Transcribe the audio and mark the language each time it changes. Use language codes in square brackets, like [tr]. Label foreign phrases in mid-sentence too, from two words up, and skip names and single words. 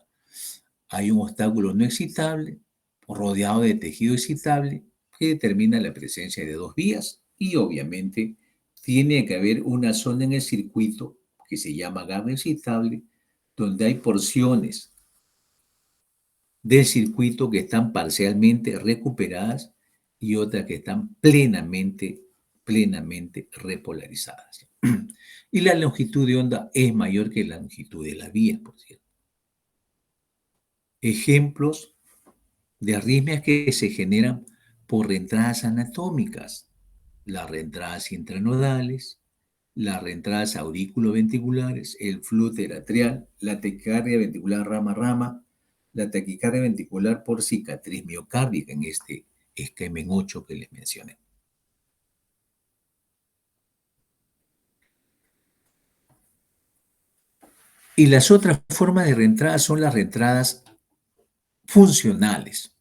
[es] Hay un obstáculo no excitable, rodeado de tejido excitable, que determina la presencia de dos vías y obviamente tiene que haber una zona en el circuito que se llama gama excitable, donde hay porciones del circuito que están parcialmente recuperadas y otras que están plenamente repolarizadas. Y la longitud de onda es mayor que la longitud de la vía, por cierto. Ejemplos de arritmias que se generan por reentradas anatómicas, las reentradas intranodales, las reentradas auriculoventriculares, el flúter atrial, la taquicardia ventricular rama-rama, la taquicardia ventricular por cicatriz miocárdica en este esquema en 8 que les mencioné. Y las otras formas de reentrada son las reentradas funcionales.